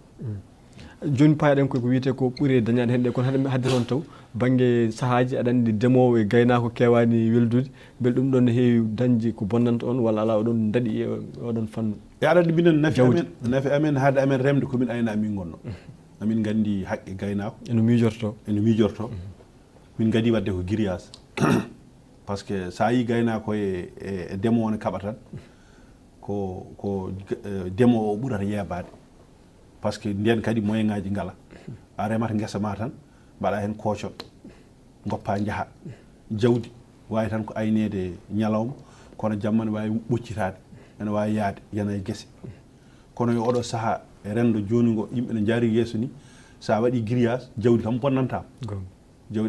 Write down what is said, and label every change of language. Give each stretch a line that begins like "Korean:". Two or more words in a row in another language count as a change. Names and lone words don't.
Fula: joni payaɗen koy ko wiyete ko ɓuuri dañade hen ɗe kono hadde toon taw banggue sahaji aɗa andi ndemowo e gaynako kewani weldude beele ɗum ɗon ne heewi dañde ko bonnanta on walla ala oɗon daɗi e oɗon fannu e aɗa andi minen nafi amen haade amen remde komin ayna min gonno amin gandi haqqe gaynako eno mijorto min gadi wadde ko grillage par ce que sa yi gaynako e ndemowo ne kaɓa tan ko ndemowo o ɓuurata yeebade par
French: ce que
Fula: nden kadi moyen ngaji ngala a remata guesa ma tan mbaɗa hen koocon goppa jaaha jawdi wawi tan ko aynede ñalawma kono jamma ne wawi ɓoccitade ene wawi yaade yana e guese kono e oɗo saaha e rendo joni ngo yimɓe ne jaari yeeso ni sa waɗi grillage jawdi kam bonnantama jawdi